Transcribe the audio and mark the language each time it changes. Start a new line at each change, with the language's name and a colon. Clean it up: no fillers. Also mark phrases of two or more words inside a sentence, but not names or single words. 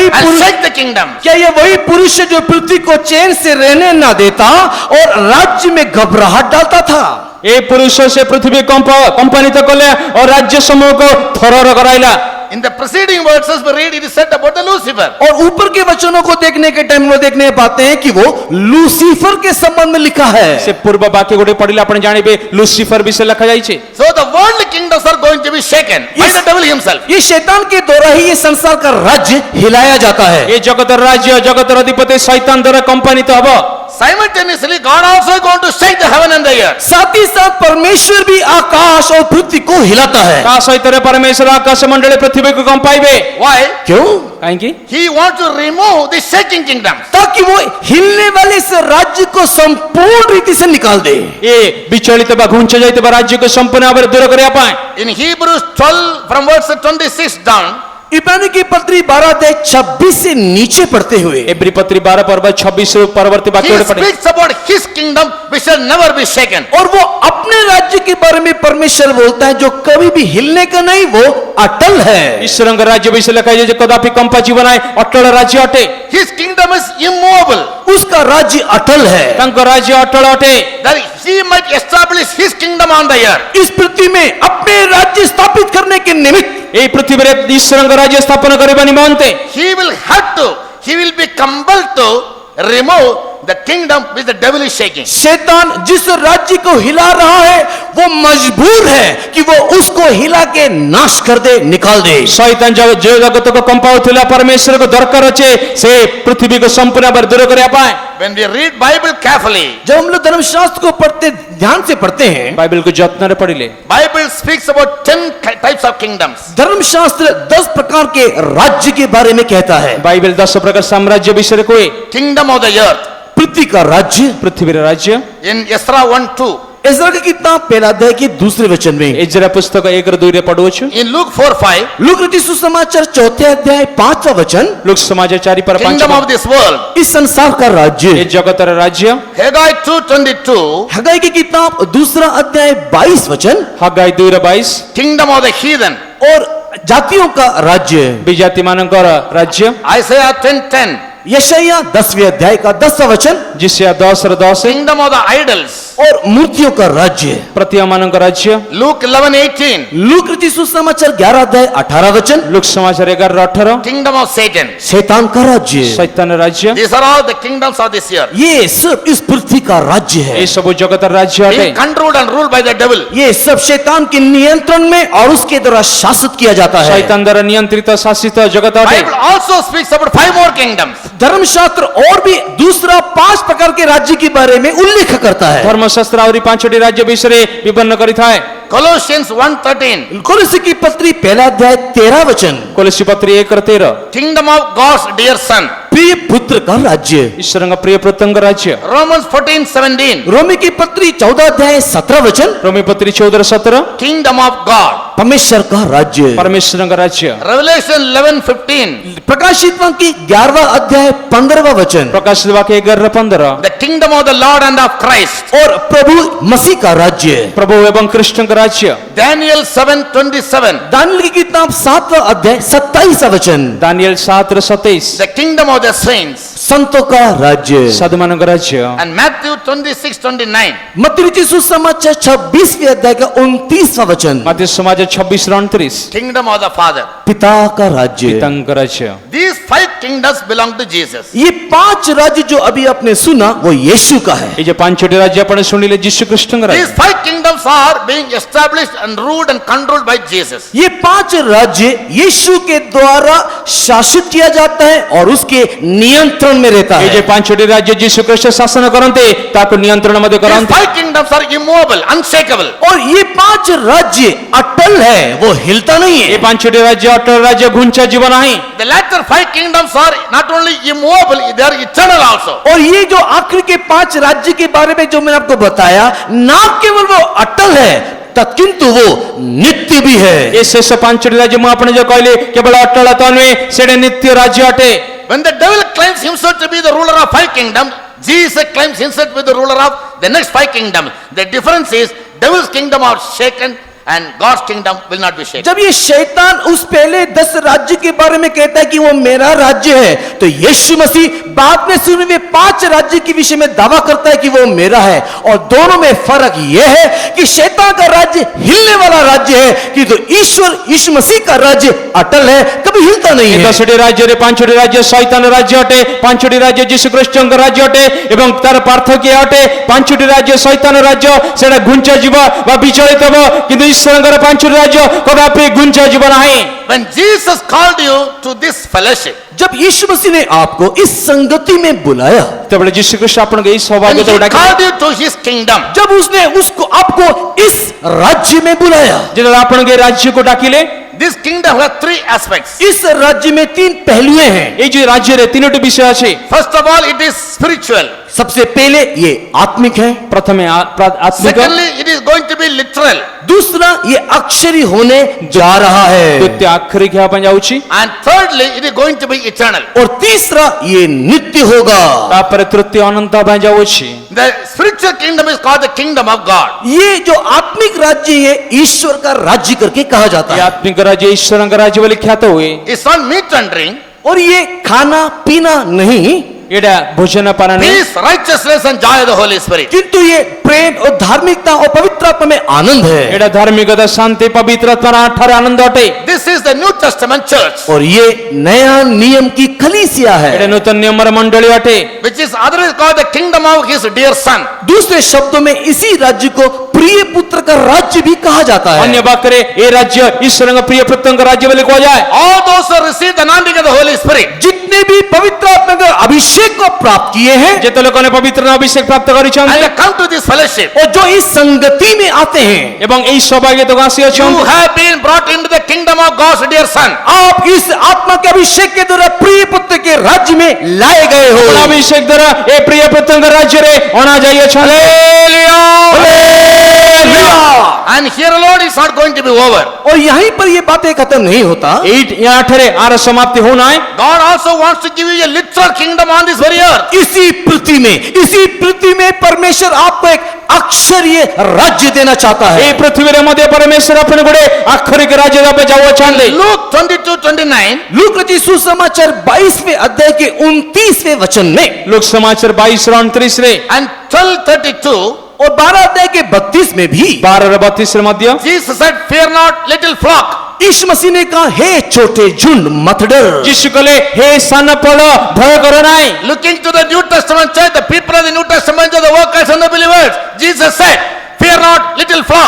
English: and
Hindi: पुरुष,
English: shake the kingdom?
Hindi: क्या ये वही पुरुष है जो पृथ्वी को चैन से रहने ना देता और राज्य में घबराहट डालता था?
Odia: ଏ ପୁରୁଷ ସେ ପୃଥିବୀ କମ୍ପାନିତ କଲେ ଓ ରାଜ୍ୟ ସମୂହକୁ ଥରହର କରାଇଲା।
English: In the preceding verses we read it is said about the Lucifer.
Hindi: और ऊपर के वचनों को देखने के टाइम वो देखने पाते हैं कि वो लूसीफर के संबंध में लिखा है।
Odia: ସେ ପୂର୍ବ ବାକ୍ୟ ଗୋଟେ ପଢିଲେ ଆପଣ ଜାଣିବେ ଲୁସିଫର ବିଷୟ ଲେଖା ଯାଇଛି।
English: So the worldly kingdoms are going to be shaken by Yes. the devil himself.
Hindi: ये शैतान के द्वारा ही ये संसार का राज्य हिलाया जाता है।
Odia: ଏ ଜଗତର ରାଜ୍ୟ ଜଗତର ଅଧିପତି ଶୈତାନ ଦ୍ୱାରା କମ୍ପାନିତ ହବ।
English: Simultaneously God also is going to shake the heaven and the earth.
Hindi: साथ ही साथ परमेश्वर भी आकाश और पृथ्वी को हिलाता है।
Odia: ତା ସହିତ ପରମେଶ୍ୱର ଆକାଶ ମଣ୍ଡଳୀ ପୃଥିବୀକୁ କମ୍ପାଇବେ।
English: Why?
Hindi: क्यों?
Odia: କାହିଁକି?
English: He wants to remove the shaking kingdoms.
Hindi: ताकि वो हिलने वाले इस राज्य को संपूर्ण रीति से निकाल दे।
Odia: ଏ ବିଚଳିତ ବା ଘୁଞ୍ଚ ଯାଇଥିବା ରାଜ୍ୟକୁ ସମ୍ପୂର୍ଣ୍ଣ ଭାବରେ ଦୂର କରିବା ପାଇଁ
English: In Hebrews 12 from verse 26 down,
Hindi: इब्रानी की पत्री 12 अध्याय 26 से नीचे पढ़ते हुए
Odia: ଏବ୍ରୀ ପତ୍ରୀ 12 ପର୍ବ 26 ପରବର୍ତ୍ତୀ
English: he
Odia: ବାକ୍ୟ ପଢ଼େ।
English: speaks about his kingdom which shall never be shaken.
Hindi: और वो अपने राज्य के बारे में परमेश्वर बोलता है जो कभी भी हिलने का नहीं, वो अटल है।
Odia: ଈଶ୍ୱରଙ୍କ ରାଜ୍ୟ ବିଷୟ ଲେଖା ଯାଇଛି ଯେ କଦାପି କମ୍ପା ଯିବ ନାହିଁ, ଅଟଳ ରାଜ୍ୟ ଅଟେ।
English: His kingdom is immovable,
Hindi: उसका राज्य अटल है।
Odia: ତାଙ୍କ ରାଜ୍ୟ ଅଟଳ ଅଟେ।
English: that he might establish his kingdom on the earth.
Hindi: इस पृथ्वी में अपने राज्य स्थापित करने के निमित्त
Odia: এই ପୃଥିବୀରେ ଈଶ୍ୱରଙ୍କ ରାଜ୍ୟ ସ୍ଥାପନ କରିବା ନିମନ୍ତେ
English: He will be compelled to remove the kingdom which the devil is shaking.
Hindi: शैतान जिस राज्य को हिला रहा है वो मजबूर है कि वो उसको हिला के नाश कर दे, निकाल दे।
Odia: ଶୈତାନ जो ଜଗତକୁ କମ୍ପାଉଥିଲା ପରମେଶ୍ୱରକୁ ଦରକାର ଅଛି ସେ ପୃଥିବୀକୁ ସମ୍ପୂର୍ଣ୍ଣ ଭାବରେ ଦୂର କରିବା ପାଇଁ।
English: When we read Bible carefully,
Hindi: जब हम लोग धर्मशास्त्र को पढ़ते, ध्यान से पढ़ते हैं,
Odia: ବାଇବେଲକୁ ଯତ୍ନରେ ପଢିଲେ
English: Bible speaks about 10 types of kingdoms.
Hindi: धर्मशास्त्र 10 प्रकार के राज्य के बारे में कहता है।
Odia: ବାଇବେଲ 10 ପ୍ରକାର ସାମ୍ରାଜ୍ୟ ବିଷୟରେ କୁହେ।
English: Kingdom of the earth.
Hindi: पृथ्वी का राज्य
Odia: ପୃଥିବୀର ରାଜ୍ୟ
English: In Ezra 1:2.
Hindi: इस्राएल की किताब पहला अध्याय के दूसरे वचन में,
Odia: ଏଜରା ପୁସ୍ତକ 1-2 ରେ ପଢୁଅଛୁ।
English: In Luke 4:5.
Hindi: लूका रचित सुसमाचार चौथे अध्याय 5वां वचन,
Odia: ଲୁକ ସମାଜ 4-5
English: Kingdom of this world.
Hindi: इस संसार का
Odia: ଏ
Hindi: राज्य।
Odia: ଜଗତର ରାଜ୍ୟ।
English: Haggai 2:22.
Hindi: हगाई की किताब दूसरा अध्याय 22 वचन,
Odia: ହାଗାଇ 2-22
English: Kingdom of the heathen.
Hindi: और जातियों का राज्य।
Odia: ବିଜାତି ମାନଙ୍କର ରାଜ୍ୟ।
English: Isaiah 10:10.
Hindi: यशायाह 10वें अध्याय का 10वां वचन,
Odia: जिसिया 10-10
English: Kingdom of the idols.
Hindi: और मूर्तियों का राज्य।
Odia: प्रतिमा ମାନଙ୍କ ରାଜ୍ୟ।
English: Luke 11:18.
Hindi: लूका रचित सुसमाचार 11 अध्याय 18 वचन,
Odia: ଲୁକ ସମାଚାର 11-18
English: Kingdom of Satan.
Hindi: शैतान का राज्य।
Odia: ଶୈତାନ ରାଜ୍ୟ।
English: These are all the kingdoms of this earth.
Hindi: ये सब इस पृथ्वी का राज्य है।
Odia: ଏ ସବୁ ଜଗତର ରାଜ୍ୟ ଅଟେ।
English: Being controlled and ruled by the devil.
Hindi: ये सब शैतान के नियंत्रण में और उसके द्वारा शासित किया जाता है।
Odia: ଶୈତାନ ଦ୍ୱାରା ନିୟନ୍ତ୍ରିତ ଶାସିତ ଜଗତ ଅଟେ।
English: Bible also speaks about 5 more kingdoms.
Hindi: धर्मशास्त्र और भी दूसरा 5 प्रकार के राज्य के बारे में उल्लेख करता है।
Odia: ଧର୍ମଶାସ୍ତ୍ର ଆହୁରି 5ଟି ରାଜ୍ୟ ବିଷୟରେ ବିବରଣ କରିଥାଏ।
English: Colossians 1:13.
Hindi: कोलोसी की पत्री पहला अध्याय 13 वचन,
Odia: କୋଲୋସି ପତ୍ରୀ 1-13
English: Kingdom of God's dear son.
Hindi: प्रिय पुत्र का राज्य।
Odia: ଈଶ୍ୱରଙ୍କ ପ୍ରିୟ ପୁତ୍ରଙ୍କ ରାଜ୍ୟ।
English: Romans 14:17.
Hindi: रोमी की पत्री 14 अध्याय 17 वचन,
Odia: ରୋମୀ ପତ୍ରୀ 14-17
English: Kingdom of God.
Hindi: परमेश्वर का राज्य।
Odia: ପରମେଶ୍ୱରଙ୍କ ରାଜ୍ୟ।
English: Revelation 11:15.
Hindi: प्रकाशित वाक्य 11वां अध्याय 15वां वचन,
Odia: ପ୍ରକାଶିତ ବାକ୍ୟ 11-15
English: The kingdom of the Lord and of Christ.
Hindi: और प्रभु मसीह का राज्य।
Odia: ପ୍ରଭୁ ଏବଂ କୃଷ୍ଣଙ୍କ ରାଜ୍ୟ।
English: Daniel 7:27.
Hindi: दानिएल की किताब 7वां अध्याय 27वां वचन,
Odia: ଦାନିଏଲ 7-27
English: The kingdom of the saints.
Hindi: संतों का राज्य।
Odia: ସାଧୁମାନଙ୍କ ରାଜ୍ୟ।
English: And Matthew 26:29.
Hindi: मत्ती रचित सुसमाचार 26वें अध्याय का 29वां वचन,
Odia: ମାଥ୍ୟୁ ସମାଚାର 26:29
English: Kingdom of the Father.
Hindi: पिता का राज्य।
Odia: ପିତାଙ୍କ ରାଜ୍ୟ।
English: These 5 kingdoms belong to Jesus.
Hindi: ये 5 राज्य जो अभी आपने सुना वो यीशु का है।
Odia: ଏଇ ଯେ ପାଞ୍ଚଟି ରାଜ୍ୟ ଆପଣ ଶୁଣିଲେ ଯୀଶୁ ଖ୍ରୀଷ୍ଟଙ୍କ
English: These
Odia: ରାଜ୍ୟ।
English: 5 kingdoms are being established and ruled and controlled by Jesus.
Hindi: ये 5 राज्य यीशु के द्वारा शासित किया जाता है और उसके नियंत्रण में रहता
Odia: ଏଇ ଯେ
Hindi: है।
Odia: ପାଞ୍ଚଟି ରାଜ୍ୟ ଯୀଶୁ ଖ୍ରୀଷ୍ଟ ଶାସନ କରନ୍ତି ତାକୁ ନିୟନ୍ତ୍ରଣ ମଧ୍ୟ
English: These
Odia: କରନ୍ତି।
English: 5 kingdoms are immovable, unshakable.
Hindi: और ये 5 राज्य अटल है, वो हिलता नहीं
Odia: এই
Hindi: है।
Odia: ପାଞ୍ଚଟି ରାଜ୍ୟ ଅଟଳ ରାଜ୍ୟ ଘୁଞ୍ଚା ଯିବ ନାହିଁ।
English: The latter 5 kingdoms are not only immovable, they are eternal also.
Hindi: और ये जो आखिर के 5 राज्य के बारे में जो मैंने आपको बताया, ना केवल वो अटल है किंतु वो नित्य भी है।
Odia: ଏ ଶେଷ ପାଞ୍ଚଟି ରାଜ୍ୟ ମୁଁ ଆପଣ ଯୋଉ କହିଲି କେବଳ ଅଟଳ ତ ନୁହେଁ, ସେଟା ନିତ୍ୟ ରାଜ୍ୟ ଅଟେ।
English: When the devil claims himself to be the ruler of 5 kingdoms, Jesus claims himself to be the ruler of the next 5 kingdoms. The difference is devil's kingdom are shaken and God's kingdom will not be shaken.
Hindi: जब ये शैतान उस पहले 10 राज्य के बारे में कहता है कि वो मेरा राज्य है, तो यीशु मसीह बाद में सुने हुए 5 राज्य के विषय में दावा करता है कि वो मेरा है। और दोनों में फर्क यह है कि शैतान का राज्य हिलने वाला राज्य है, कि तो ईश्वर यीशु मसीह का राज्य अटल है, कभी हिलता नहीं
Odia: ଏ
Hindi: है।
Odia: 10ଟି ରାଜ୍ୟରେ 5ଟି ରାଜ୍ୟ ଶୈତାନ ରାଜ୍ୟ ଅଟେ, 5ଟି ରାଜ୍ୟ ଯୀଶୁ ଖ୍ରୀଷ୍ଟଙ୍କ ରାଜ୍ୟ ଅଟେ ଏବଂ ତାର ପାର୍ଥକ୍ୟ ଅଟେ 5ଟି ରାଜ୍ୟ ଶୈତାନ ରାଜ୍ୟ ସେଟା ଘୁଞ୍ଚା ଯିବ ବା ବିଚଳିତ ହେବ, କିନ୍ତୁ ଈଶ୍ୱରଙ୍କର 5ଟି ରାଜ୍ୟ କଦାପି ଘୁଞ୍ଚା ଯିବ ନାହିଁ।
English: When Jesus called you to this fellowship,
Hindi: जब यीशु मसीह ने आपको इस संगति में बुलाया,
Odia: ଯେତେବେଳେ ଯୀଶୁ ଖ୍ରୀଷ୍ଟ ଆପଣଙ୍କୁ ଏହି
English: when
Odia: ସୌଭାଗ୍ୟତାକୁ
English: he
Odia: ଡାକିଲେ,
English: called you to his kingdom,
Hindi: जब उसने उसको आपको इस राज्य में बुलाया,
Odia: ଯେତେବେଳେ ଆପଣଙ୍କୁ ଏହି ରାଜ୍ୟକୁ ଡାକିଲେ,
English: this kingdom has 3 aspects.
Hindi: इस राज्य में 3 पहलुए हैं।
Odia: ଏଇ ଯୋଉ ରାଜ୍ୟରେ 3ଟି ବିଷୟ ଅଛି।
English: First of all, it is spiritual.
Hindi: सबसे पहले ये आत्मिक है,
Odia: ପ୍ରଥମେ ଆତ୍ମିକ,
English: Secondly, it is going to be literal.
Hindi: दूसरा ये अक्षरी होने जा रहा है,
Odia: ଦ୍ୱିତୀୟ ଆକ୍ଷରିକ ହେବା ପାଇଁ ଯାଉଛି,
English: And thirdly, it is going to be eternal.
Hindi: और तीसरा ये नित्य होगा।
Odia: ତାପରେ ତୃତୀୟ ଅନନ୍ତ ହେବା ପାଇଁ ଯାଉଛି।
English: The spiritual kingdom is called the kingdom of God.
Hindi: ये जो आत्मिक राज्य है ईश्वर का राज्य करके कहा जाता
Odia: ଏ
Hindi: है।
Odia: ଆତ୍ମିକ ରାଜ୍ୟ ଈଶ୍ୱରଙ୍କ ରାଜ୍ୟ ବୋଲି ଖ୍ୟାତ ହୁଏ।
English: It's not meat and drink,
Hindi: और ये खाना पीना नहीं,
Odia: ଏଇଟା ଭୋଜନ ପାନ ନାହିଁ,
English: peace, righteousness and joy of the Holy Spirit.
Hindi: किंतु ये प्रेम और धार्मिकता और पवित्र आत्मा में आनंद है।
Odia: ଏଇଟା ଧାର୍ମିକତା, ଶାନ୍ତି, ପବିତ୍ର ଆତ୍ମାର ଠାରେ ଆନନ୍ଦ ଅଟେ।
English: This is the New Testament church,
Hindi: और ये नया नियम की कलीसिया
Odia: ଏଇଟା
Hindi: है।
Odia: ନୂତନ ନିୟମର ମଣ୍ଡଳୀ ଅଟେ।
English: which is otherwise called the kingdom of his dear son.
Hindi: दूसरे शब्दों में इसी राज्य को प्रिय पुत्र का राज्य भी कहा जाता
Odia: ଅନ୍ୟ
Hindi: है।
Odia: ବାକ୍ୟରେ ଏ ରାଜ୍ୟ ଈଶ୍ୱରଙ୍କ ପ୍ରିୟ ପୁତ୍ରଙ୍କ ରାଜ୍ୟ ବୋଲି କୁହାଯାଏ।
English: All those who receive the anointing of the Holy Spirit,
Hindi: जितने भी पवित्र आत्मा का अभिषेक को प्राप्त किए हैं
Odia: ଯେତେ ଲୋକମାନେ ପବିତ୍ର ଅଭିଷେକ ପ୍ରାପ୍ତ
English: and
Odia: କରିଛନ୍ତି
English: they come to this fellowship,
Hindi: और जो इस संगति में आते हैं,
Odia: ଏବଂ ଏହି ସୌଭାଗ୍ୟତାକୁ
English: you
Odia: ଆସିଅଛନ୍ତି,
English: have been brought into the kingdom of God's dear son.
Hindi: आप इस आत्मा के अभिषेक के द्वारा प्रिय पुत्र के राज्य में लाए गए हो।
Odia: ଅଭିଷେକ ଦ୍ୱାରା ଏ ପ୍ରିୟ ପୁତ୍ରଙ୍କ ରାଜ୍ୟରେ ଅଣାଯାଇଅଛନ୍ତି।
English: And here alone it's not going to be over.
Hindi: और यहीं पर ये बातें खत्म नहीं होता,
Odia: ଏଠାରେ ଆର ସମାପ୍ତି ହଉନାହିଁ।
English: God also wants to give you a literal kingdom on this very earth.
Hindi: इसी पृथ्वी में परमेश्वर आपको एक अक्षरीय राज्य देना चाहता
Odia: ଏହି
Hindi: है।
Odia: ପୃଥିବୀରେ ମଧ୍ୟ ପରମେଶ୍ୱର ଆପଣ ଗୋଟେ ଆକ୍ଷରିକ ରାଜ୍ୟ ଦେବା ପାଇଁ ଯାଉଅଛନ୍ତି।
English: Luke 22:29,
Hindi: लूक रचित सुसमाचार 22वें अध्याय के 29वें वचन में
Odia: ଲୋକ ସମାଚାର 22:29 ରେ
English: and 12:32,
Hindi: और 12 अध्याय के 32 में भी
Odia: 12:32 ରେ ମଧ୍ୟ
English: Jesus said, "Fear not, little flock."
Hindi: यीशु मसीह ने कहा, हे छोटे झुंड मत डर।
Odia: ଯୀଶୁ କହିଲେ ହେ ସାନ ପଳ ଭୟ କର ନାହିଁ।
English: Looking to the New Testament church, the people of the New Testament are the workers and the believers. Jesus said, "Fear not, little flock."